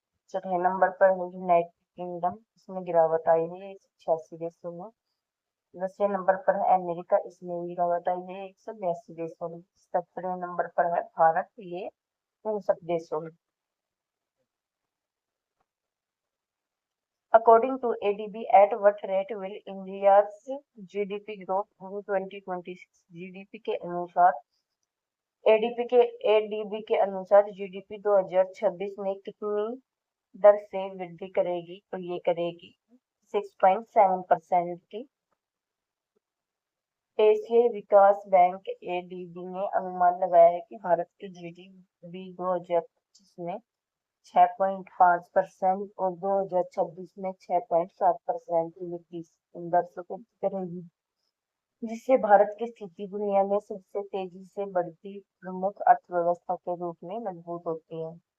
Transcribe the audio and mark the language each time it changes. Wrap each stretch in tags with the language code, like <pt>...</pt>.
<hi>चौथे नंबर पर है यूनाइटेड किंगडम, इसमें गिरावट आई है 186 देशों में। 10वें नंबर पर है अमेरिका, इसमें गिरावट आई है 182 देशों में। 17वें नंबर पर है भारत, ये 59 देशों में।</hi> <en>According to ADB, at what rate will India's GDP grow in 2026?</en> <hi>GDP के अनुसार एडीबी के अनुसार जीडीपी 2026 में कितनी दर से वृद्धि करेगी? तो ये करेगी 6.7% की। एशियाई विकास बैंक एडीबी ने अनुमान लगाया है कि भारत की जीडीपी 2025 में 6.5% और 2026 में 6.7% की वृद्धि दर से करेगी, जिससे भारत की स्थिति दुनिया में सबसे तेजी से बढ़ती प्रमुख अर्थव्यवस्था के रूप में मजबूत होती है।</hi>